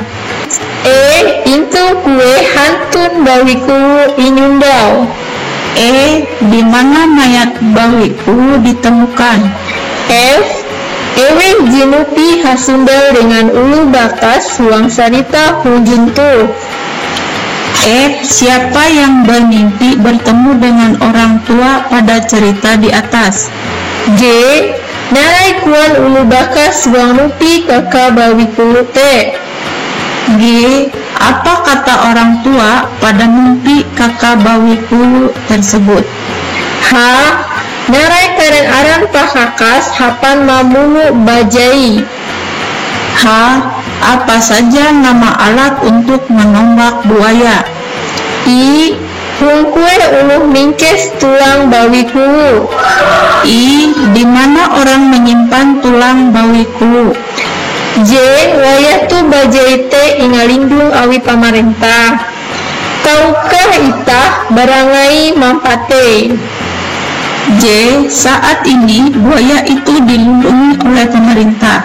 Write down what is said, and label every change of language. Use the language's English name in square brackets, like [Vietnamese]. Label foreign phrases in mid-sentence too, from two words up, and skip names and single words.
[Ngaju] E. Intu kue hantun bawiku inyundau. E. [Indonesian] Di mana mayat bawiku ditemukan? [Ngaju] F. Ewe jinupi hasundal dengan ulu bakas huang sarita hunjuntu. [Indonesian] Siapa yang bermimpi bertemu dengan orang tua pada cerita di atas? G. [Ngaju] Narai kuan ulu bakas huang nupi kakak bawi kulu te. G. [Indonesian] Apa kata orang tua pada mimpi kakak bawi kulu tersebut? H. [Ngaju] Narai karen aran pakakas hapan mamunu bajai. H. [Indonesian] Apa saja nama alat untuk menombak buaya? I. [Ngaju] Huang kue uluh mingkes tulang bawi kulu. I. [Indonesian] Di mana orang menyimpan tulang bawi kulu? [Ngaju] J. Wayatu bajai te ingalindung awi pamarentah. Tahukah itah barangai mampate? J. [Indonesian] Saat ini buaya itu dilindungi oleh pemerintah.